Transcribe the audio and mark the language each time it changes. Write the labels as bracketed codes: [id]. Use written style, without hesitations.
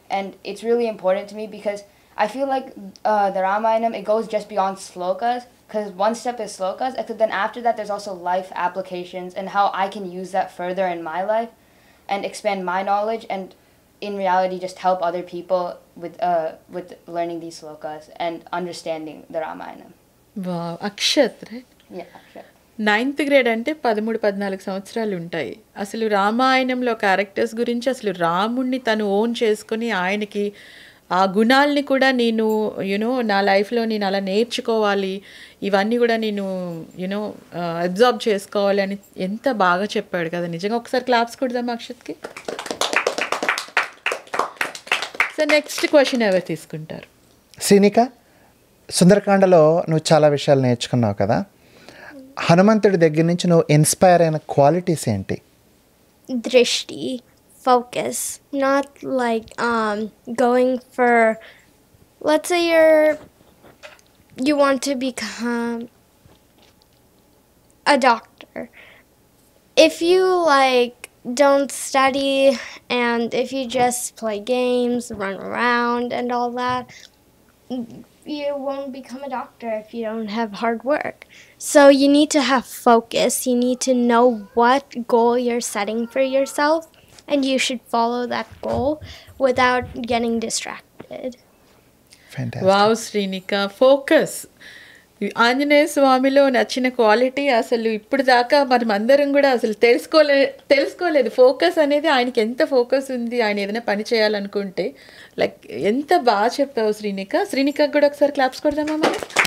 [en] And it's really important to me because I feel like the Ramayana, it goes just beyond slokas, because one step is slokas, except then after that there's also life applications and how I can use that further in my life and expand my knowledge and in reality just help other people with learning these slokas and understanding the Ramayana. [te] Wow Akshat right [en] Yeah, sure. [te] 9th grade అంటే 13-14 సంవత్సరాలు ఉంటాయి. అసలు రామాయణంలో characters గురించి అసలు రాముణ్ణి తను own చేసుకొని ఆయనకి ఆ గుణాలని కూడా నేను నా లైఫ్లో నేను అలా నేర్చుకోవాలి, ఇవన్నీ కూడా నేను అబ్జర్వ్ చేసుకోవాలి అని ఎంత బాగా చెప్పాడు కదా. నిజంగా ఒకసారి క్లాప్స్ కొడదాం అక్షత్కి. సో నెక్స్ట్ క్వశ్చన్ ఎవరు తీసుకుంటారు? శ్రీనిక, సుందరకాండలో నువ్వు చాలా విషయాలు నేర్చుకున్నావు కదా, హనుమంతుడి దగ్గర నుంచి నువ్వు ఇన్స్పైర్ అయిన క్వాలిటీస్ ఏంటి? [en] Drishti, focus, not like going for, let's say you want to become a doctor. If you like don't study and if you just play games, run around and all that, you won't become a doctor if you don't have hard work. So you need to have focus. You need to know what goal you're setting for yourself, and you should follow that goal without getting distracted. Fantastic. [te] Wow Srinika, focus. Anjaneya స్వామిలో నచ్చిన quality అసలు ఇప్పుడు దాకా మనం అందరం కూడా అసలు తెలుసుకోలేదు. Focus అనేది ఆయనకి ఎంత ఫోకస్ ఉంది, ఆయన ఏదైనా పని చేయాలనుకుంటే. లైక్ ఎంత బాగా చెప్పావు శ్రీనిక. శ్రీనికకు కూడా ఒకసారి క్లాప్స్ కొడదామా మనం?